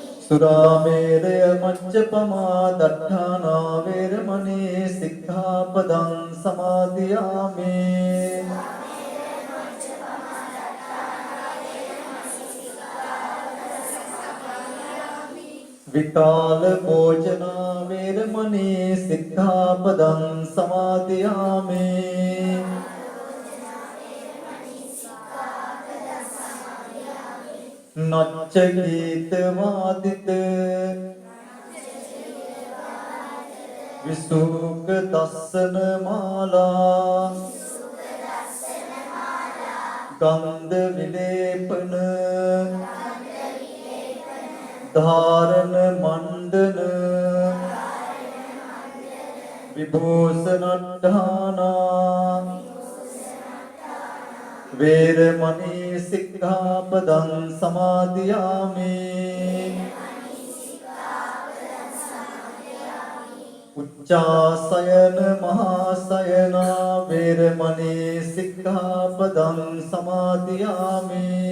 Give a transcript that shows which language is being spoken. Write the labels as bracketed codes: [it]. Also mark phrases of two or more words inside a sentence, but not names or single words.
[pi] සුරාමේරය මච්චපමා දට්ඨානා වේරමණී සික්ඛාපදං සමාදියාමි. විකාල භෝජනා වේරමණී සික්ඛාපදං සමාදියාමි. නච්ච ගීත වාදිත විසුක දස්සන මාලා ගන්ධ විලේපන ධාරණ මණ්ඩන විභූෂණට්ඨානා වේරමණී සික්ඛාපදං සමාදියාමි. උච්චාසයන මහාසයන වේරමණී සික්ඛාපදං සමාදියාමි.